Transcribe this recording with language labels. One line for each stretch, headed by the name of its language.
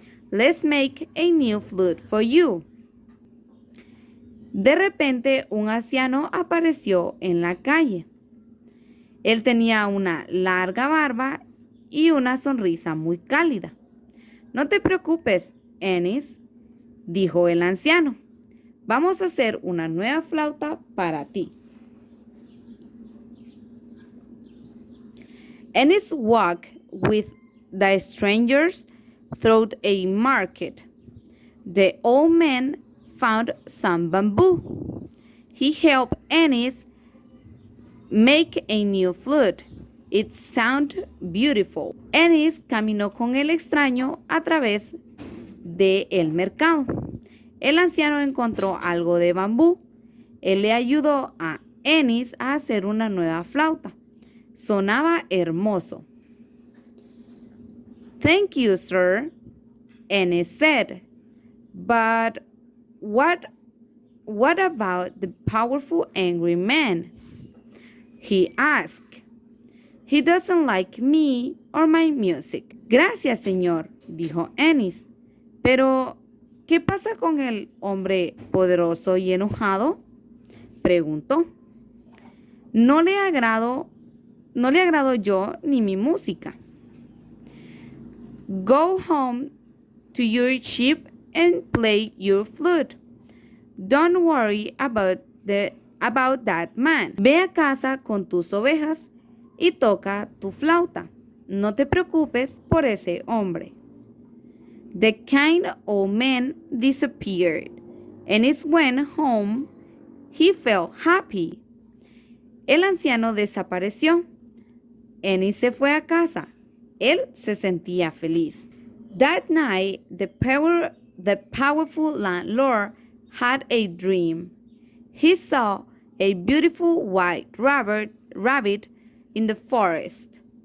English: Let's make a new flute for you.
Spanish: De repente, un anciano apareció en la calle. Él tenía una larga barba y una sonrisa muy cálida. No te preocupes, Ennis, dijo el anciano. Vamos a hacer una nueva flauta para ti.
English: Ennis walked with the strangers through a market. The old man found some bamboo. He helped Ennis make a new flute. It sounded beautiful.
Spanish: Ennis caminó con el extraño a través del mercado. El anciano encontró algo de bambú. Él le ayudó a Ennis a hacer una nueva flauta. Sonaba hermoso.
English: Thank you, sir, Ennis said. But what about the powerful angry man? He asked. He doesn't like me or my music.
Spanish: Gracias, señor, dijo Ennis. Pero, ¿qué pasa con el hombre poderoso y enojado? Preguntó. No le agrado yo ni mi música.
English: Go home to your sheep and play your flute. Don't worry about that man.
Spanish: Ve a casa con tus ovejas y toca tu flauta. No te preocupes por ese hombre.
English: The kind old man disappeared, and it went home. He felt happy.
Spanish: El anciano desapareció. Ennis se fue a casa. Él se sentía feliz.
English: That night, the powerful landlord had a dream. He saw a beautiful white rabbit in the forest.